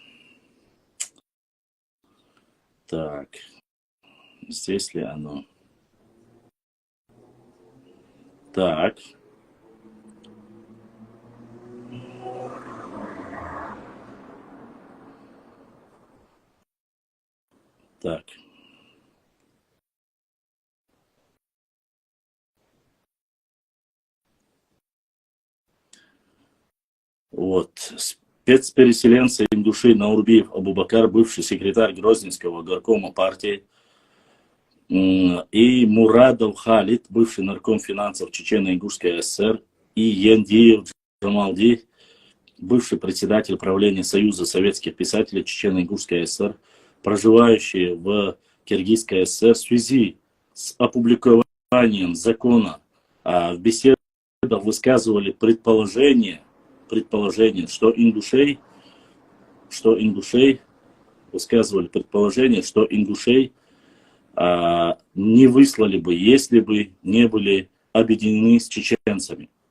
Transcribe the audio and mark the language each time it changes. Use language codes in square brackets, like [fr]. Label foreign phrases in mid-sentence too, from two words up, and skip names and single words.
[ru] Так, здесь ли оно? Так. Так. Спецпереселенцы индуши Наурбиев Абубакар, бывший секретарь Грозненского горкома партии, и Мурадов Халид, бывший нарком финансов Чечено-Ингушской ССР, и Яндиев Джамалди, бывший председатель правления Союза советских писателей Чечено-Ингушской ССР, проживающие в Киргизской ССР, в связи с опубликованием закона в беседах высказывали предположение, что ингушей не выслали бы, если бы не были объединены с чеченцами.